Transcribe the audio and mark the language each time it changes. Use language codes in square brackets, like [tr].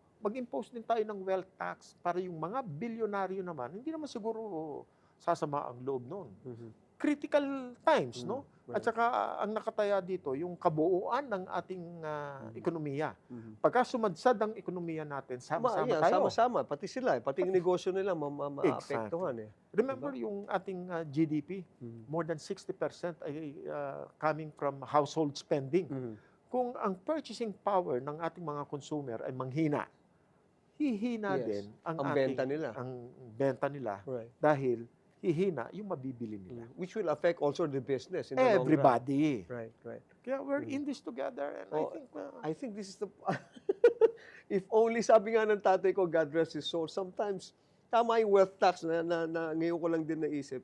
[tl] Mag-impose din tayo ng wealth tax para yung mga bilyonaryo naman, hindi naman siguro sasama ang loob noon. [en] Critical times, [tl] no? At saka ang nakataya dito, yung kabuuan ng ating ekonomiya. Pagka sumadsad ang ekonomiya natin, sama-sama tayo. Sama-sama, pati sila, pati yung negosyo nila maapektuhan eh. [en] Remember [tl] yung ating [en] GDP, more than 60% ay coming from household spending. [tl] Kung ang purchasing power ng ating mga consumer ay manghina, hihina din ang benta nila. Ang benta nila [en] Right. [tl] dahil hihina yung mabibili nila. [en] Which will affect also the business in the long run. Everybody. Right. [tl] Kaya [en] we're in this together and I think this is the if only [tl] sabi nga ng tatay ko, [en] God rest his soul, sometimes [tl] tama yung [en] wealth tax [tl] na ngayon ko lang din naisip.